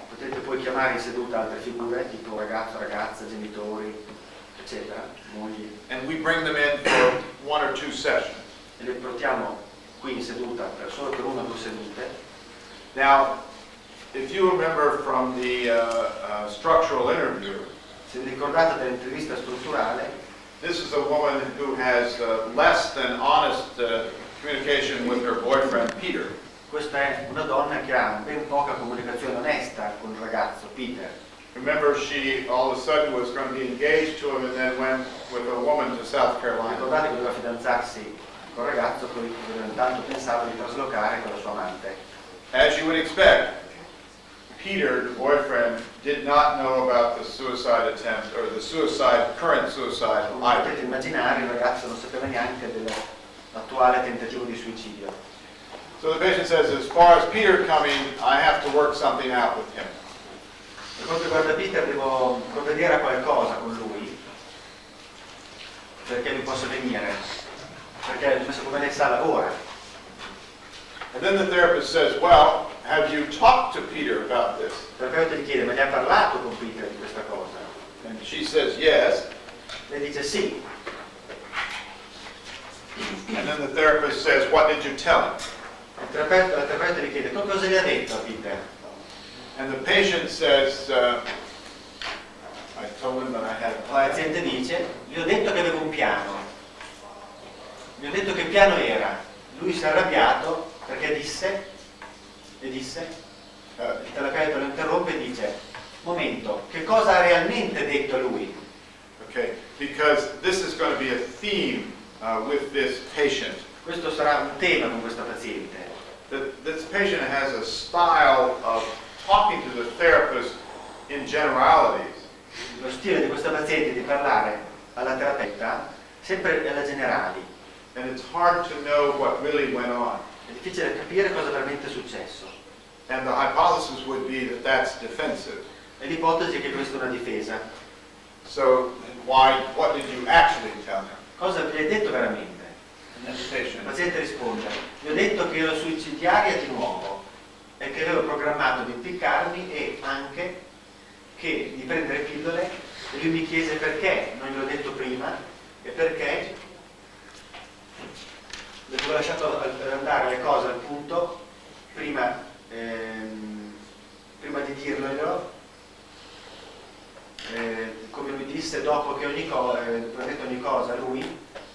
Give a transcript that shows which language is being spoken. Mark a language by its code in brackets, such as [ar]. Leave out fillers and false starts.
[it] Potete poi chiamare in seduta altre figure, tipo ragazzo, ragazza, genitori, eccetera, mogli. [en] And we bring them in for 1 or 2 sessions. [it] E le portiamo qui in seduta solo per 1 o 2 sedute. [en] Now, if you remember from the structural interview, [it] Se vi ricordate dell'intervista strutturale, [en] this is a woman who has less than honest communication with her boyfriend, Peter. [it] questa è una donna che ha ben poca comunicazione onesta con il ragazzo, Peter. [en] Remember, she all of a sudden was going to be engaged to him and then went with a woman to South Carolina. [it] Ricordate che doveva fidanzarsi col ragazzo, poi intanto pensava di traslocare con la sua amante. [en] As you would expect, Peter, the boyfriend, did not know about the suicide attempt or the current suicide [it] Come [en] either. [it] potete immaginare, il ragazzo non sapeva neanche dell'attuale tentativo di suicidio. [en] So the patient says, as far as Peter coming, I have to work something out with him. [it] Per quanto riguarda Peter, devo provvedere a qualcosa con lui perché lui possa venire, perché come lei sa lavora. [en] And then the therapist says, well, have you talked to Peter about this? [it] Il terapeuta gli chiede, ma ne ha parlato con Peter di questa cosa? [en] And she says, yes. [it] Lei dice sì. [en] And then the therapist says, what did you tell him? [it] La terapeuta gli chiede, cosa gli ha detto a Peter? [en] And the patient says, I told him that I had a [it] Il [en] plan. [it] paziente dice, gli ho detto che avevo un piano. Gli ho detto che piano era. Lui si è arrabbiato perché disse, il terapeuta lo interrompe e dice, momento, che cosa ha realmente detto lui? [en] Okay, because this is going to be a theme with this patient. [it] Questo sarà un tema con questa paziente. [en] This patient has a style of talking to the therapist in generalities. [it] Lo stile di questa paziente è di parlare alla terapeuta sempre alla generali. [en] And it's hard to know what really went on. [it] È difficile capire cosa veramente è successo. [en] And the hypothesis would be that that's defensive. [it] E l'ipotesi è che questa è una difesa. [en] So what did you actually tell him? [it] Cosa gli hai detto veramente? [en] And the [it] Il [en] patient, [it] paziente risponde, gli ho detto che ero suicidiaria di nuovo e che avevo programmato di impiccarmi e anche che di prendere pillole, e lui mi chiese perché non gliel'ho detto prima e perché avevo lasciato andare le cose al punto prima di dirlo, come lui disse, dopo che ho detto ogni cosa a lui.